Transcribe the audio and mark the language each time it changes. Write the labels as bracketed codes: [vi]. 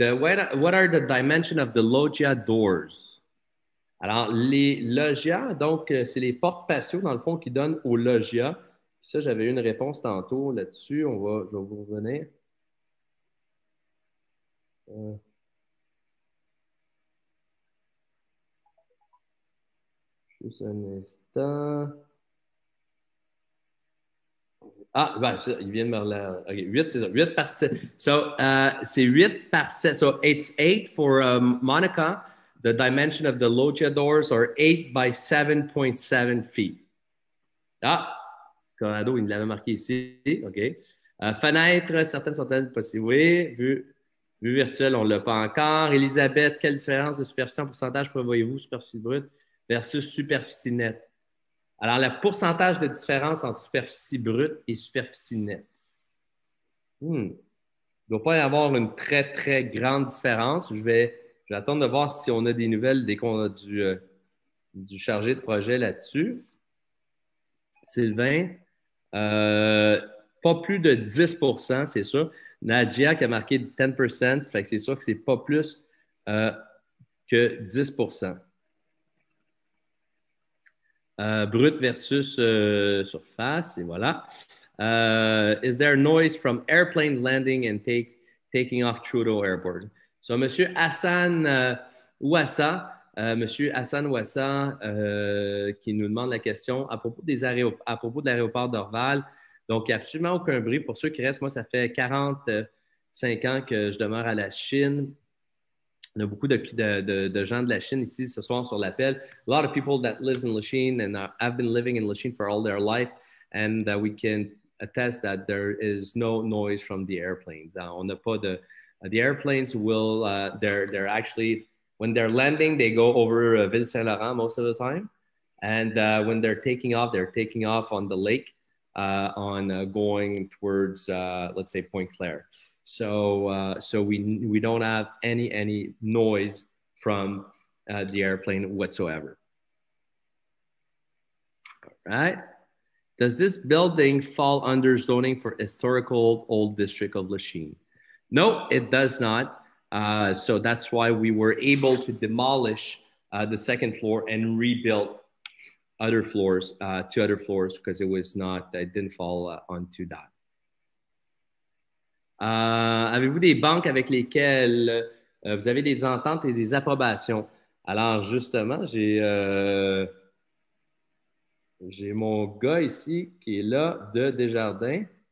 [en] What are the dimensions of the loggia doors? [fr] Alors, les loggias, donc, c'est les portes patios, dans le fond, qui donnent aux loggias. Ça, j'avais eu une réponse tantôt là-dessus. Je vais vous revenir. Juste un instant. Ah, ben, ça, il vient de me relire. OK, 8, c'est ça. 8 par 7. So, c'est 8 par 7. [en] So, it's 8 for Monica. The dimension of the loggia doors are 8 by 7.7 feet. [fr] Ah, Corrado, il l'avait marqué ici. OK. Fenêtre, certaines sont-elles possibles? Oui. Vue virtuelle, on ne l'a pas encore. Elisabeth, quelle différence de superficie en pourcentage prévoyez-vous, superficie brute versus superficie nette? Alors, le pourcentage de différence entre superficie brute et superficie nette. Il ne doit pas y avoir une très, très grande différence. Je vais attendre de voir si on a des nouvelles dès qu'on a du chargé de projet là-dessus. Sylvain, pas plus de 10 c'est sûr. Nadia qui a marqué 10 fait que c'est sûr que c'est pas plus que 10 brut versus surface, et voilà. [en] Is there noise from airplane landing and taking off Trudeau Airport? [fr] So, Monsieur Hassan Ouassa, Monsieur Hassan Ouassa qui nous demande la question à propos de l'aéroport d'Orval. Donc, absolument aucun bruit. Pour ceux qui restent, moi, ça fait 45 ans que je demeure à la Chine. On a beaucoup de gens de la Chine ici ce soir sur l'appel. [en] A lot of people that lives in Lachine and have been living in Lachine for all their life, and we can attest that there is no noise from the airplanes. [fr] On n'a pas de. [en] The airplanes will. They're actually when they're landing, they go over Ville Saint Laurent most of the time, and when they're taking off on the lake, going towards let's say Point Claire. So we don't have any noise from the airplane whatsoever. All right. Does this building fall under zoning for historical old district of Lachine? No, it does not. So that's why we were able to demolish the second floor and rebuild other floors, 2 other floors, because it didn't fall onto that. [fr] Avez-vous des banques avec lesquelles vous avez des ententes et des approbations? Alors, justement, j'ai mon gars ici qui est là de Desjardins.